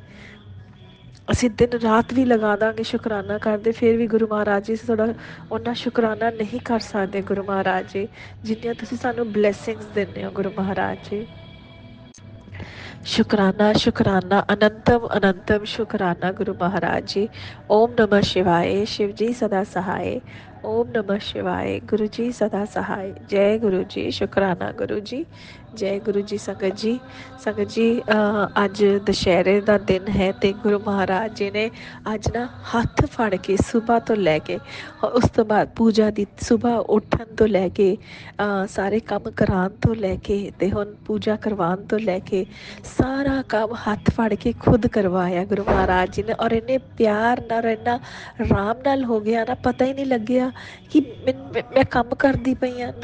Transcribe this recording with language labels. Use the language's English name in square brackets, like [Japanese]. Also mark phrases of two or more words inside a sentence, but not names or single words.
[Punjabi] ਅਸੀਂ ਦਿਨ ਰਾਤ ਵੀ ਲਗਾ ਦਾਂਗੇ ਸ਼ੁਕਰਾਨਾ ਕਰਦੇ, ਫਿਰ ਵੀ ਗੁਰੂ ਮਹਾਰਾਜ ਜੀ ਤੁਹਾਡਾ ਉਹਨਾਂ ਸ਼ੁਕਰਾਨਾ ਨਹੀਂ ਕਰ ਸਕਦੇ ਗੁਰੂ ਮਹਾਰਾਜ ਜੀ ਜਿੰਨੀਆਂ ਤੁਸੀਂ ਸਾਨੂੰ ਬਲੈਸਿੰਗਸ ਦਿੰਦੇ ਹੋ ਗੁਰੂ ਮਹਾਰਾਜ ਜੀ। [Hindi] शुक्राना शुक्राना अनंतम अनंतम शुक्राना गुरु महाराज जी। ओम नमः शिवाय। शिव जी सदा सहाय। ओम नमः शिवाय। गुरु जी सदा सहाय। जय गुरु जी, शुक्राना गुरु जी। [Punjabi] ਜੈ ਗੁਰੂ ਜੀ। ਸੰਗਤ ਜੀ ਅੱਜ ਦੁਸਹਿਰੇ ਕਾ ਦਿਨ ਹੈ ਤੋ ਗੁਰੂ ਮਹਾਰਾਜ ਜੀ ਨੇ ਅੱਜ ਨਾ ਹੱਥ ਫੜ ਕੇ ਸੁਬਹ ਤੋ ਲੈਕੇ ਉਸ ਤੋ ਬਾਦ ਪੂਜਾ ਕੀ ਸੁਬਹ ਉੱਠਣ ਤੋ ਲੈਕੇ ਸਾਰੇ ਕੰਮ ਕਰਾਨ ਤੋ ਲੈਕੇ ਤੇ ਹੁਣ ਪੂਜਾ ਕਰਵਾਨ ਤੋ ਲੈਕੇ ਸਾਰਾ ਕੰਮ ਹੱਥ ਫੜ ਕੇ ਖ਼ੁਦ ਕਰਵਾਇਆ ਗੁਰੂ ਮਹਾਰਾਜ ਜੀ ਨੇ। ਔਰ ਇੰਨੇ ਪਿਆਰ ਨਾਲ ਇੰਨਾ ਆਰਾਮ ਨਾਲ ਹੋ ਗਿਆ ਨਾ, ਪਤਾ ਹੀ ਨਹੀਂ ਲੱਗਿਆ ਕਿ ਮੈਂ ਕੰਮ ਕਰਤੀ ਪਈ ਹਾਂ।